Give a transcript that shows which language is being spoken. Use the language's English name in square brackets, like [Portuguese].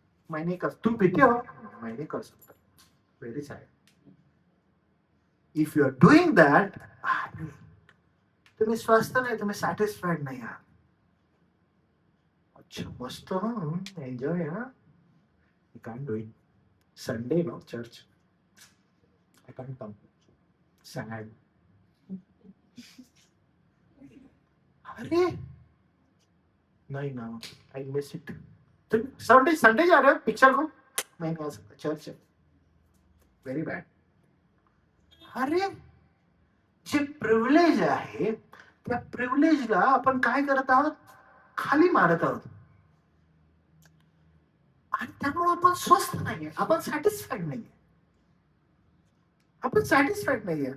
[Hindi] मैंने कर, तुम पीते हो, मैं नहीं कर सकता, very sad. [English] if you are doing that, [Marathi] तुम्ही स्वस्थ नाही, तुम्ही सॅटिस्फाईड नाही आहात. [Hindi] अच्छा मस्त, [English] Enjoy. I can't do it. Sunday, no church. I can't come. Sad. [Hindi] अरे नहीं ना, [English] I miss it. [Hindi] तुम संडे जा रहे हो पिक्चर को? मैं नहीं आ सकता, चर्च है. [English] Very bad. [Marathi] अरे जे प्रिव्हिलेज आहे त्या प्रिव्हिलेजला आपण काय करत आहोत? खाली मारत आहोत. आणि त्यामुळे आपण स्वस्थ नाहीये, आपण सॅटिस्फाईड नाहीये, आपण सॅटिस्फाईड नाहीये.